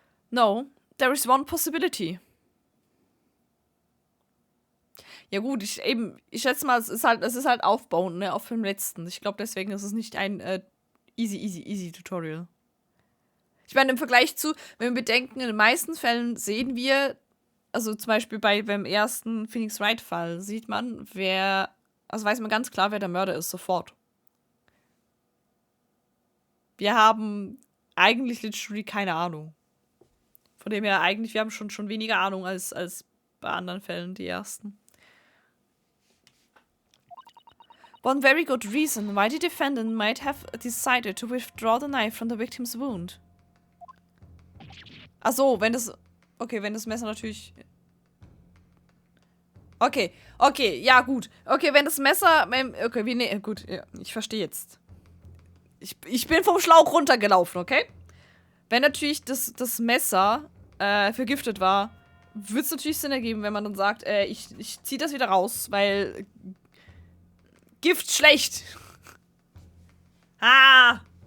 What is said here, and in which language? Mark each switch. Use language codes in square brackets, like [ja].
[en] No, there is one possibility. [de] Ja gut, ich schätze mal, es ist halt aufbauend, ne, auf dem letzten. Ich glaube, deswegen ist es nicht ein easy Tutorial. Ich meine, im Vergleich zu, wenn wir bedenken, in den meisten Fällen sehen wir, also zum Beispiel beim ersten Phoenix Wright-Fall, sieht man, also weiß man ganz klar, wer der Mörder ist, sofort. Wir haben eigentlich literally keine Ahnung. Von dem her wir haben schon weniger Ahnung als bei anderen Fällen, die ersten. [en] One very good reason why the defendant might have decided to withdraw the knife from the victim's wound. [de] Ach so, wenn das Messer natürlich... Okay, ja gut. Okay, wenn das Messer... Okay, gut, ja, ich verstehe jetzt. Ich bin vom Schlauch runtergelaufen, okay? Wenn natürlich das Messer vergiftet war, würde es natürlich Sinn ergeben, wenn man dann sagt, ich ziehe das wieder raus, weil Gift schlecht. Ah!